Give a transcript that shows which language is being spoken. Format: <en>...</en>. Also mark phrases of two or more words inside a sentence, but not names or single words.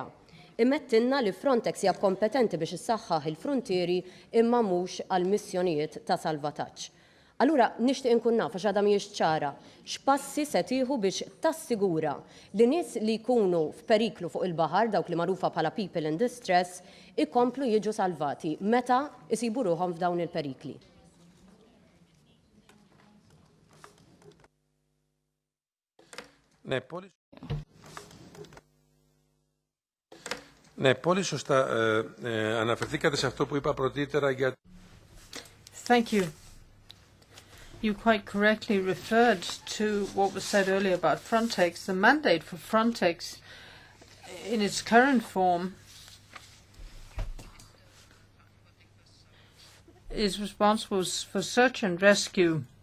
<mt>Immettilna li Frontex hija kompetenti biex issaħħaħ il-fruntieri imma mhux għal missjonijiet ta' salvataġġ. Allura nixtieq inkun naf għax għadha mhijiex ċara x'passi se tieħu biex tassigura li nies li jkunu f'periklu fuq il-baħar dawk li magħrufa bħala</mt> <en>people in distress</en> <mt>ikomplu jiġu salvati meta isibu ruhom f'dawn il-perikli.</mt> <el>Ναι, πολύ σωστά αναφερθήκατε σε αυτό που είπα πρωτήτερα για...</el> <en>Thank you. You quite correctly referred to what was said earlier about Frontex. The mandate for Frontex in its current form is responsible for search and rescue.</en>